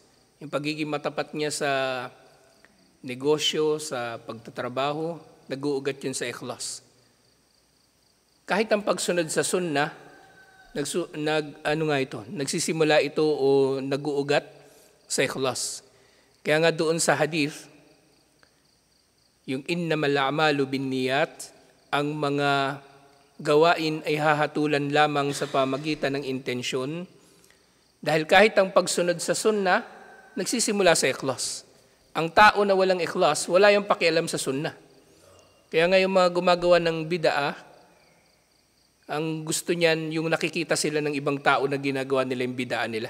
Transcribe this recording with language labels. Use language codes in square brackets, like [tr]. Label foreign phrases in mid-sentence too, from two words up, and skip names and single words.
[tl] Yung pagiging matapat niya sa negosyo, sa pagtatrabaho, nag-uugat yun sa ikhlas. Kahit ang pagsunod sa sunnah, nagsisimula ito o nag-uugat sa ikhlas. Kaya nga doon sa hadith, yung [ar] إنما الأعمال بالنيات, [tl] ang mga gawain ay hahatulan lamang sa pamagitan ng intensyon. Dahil kahit ang pagsunod sa sunnah, nagsisimula sa ikhlas. Ang tao na walang ikhlas, wala yung pakialam sa sunnah. Kaya nga yung mga gumagawa ng bid'ah, ang gusto niyan, yung nakikita sila ng ibang tao na ginagawa nila yung bid'ah nila.